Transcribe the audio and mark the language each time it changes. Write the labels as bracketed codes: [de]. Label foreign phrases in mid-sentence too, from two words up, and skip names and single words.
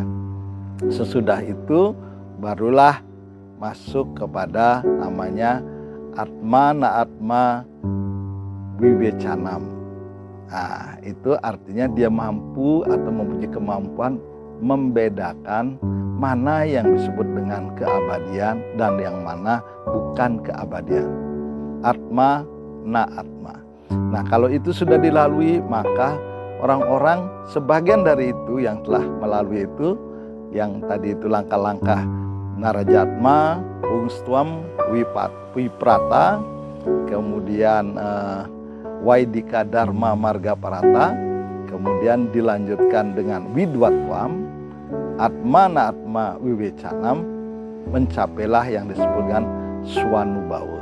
[id] Sesudah itu barulah masuk kepada namanya [sa] आत्म नात्म विवेचनम्. [id] Nah, itu artinya dia mampu atau mempunyai kemampuan membedakan mana yang disebut dengan keabadian dan yang mana bukan keabadian. [sa] आत्म न आत्म. [id] Nah, kalau itu sudah dilalui, maka orang-orang sebagian dari itu yang telah melalui itu yang tadi itu langkah-langkah Narajatma, Ungstuam, Wiprata, kemudian Waidika Dharma Marga Parata, kemudian dilanjutkan dengan Widwatwam, [sa] आत्मन आत्म विवेचनम्, [id] mencapailah yang disebutkan Swanubawa.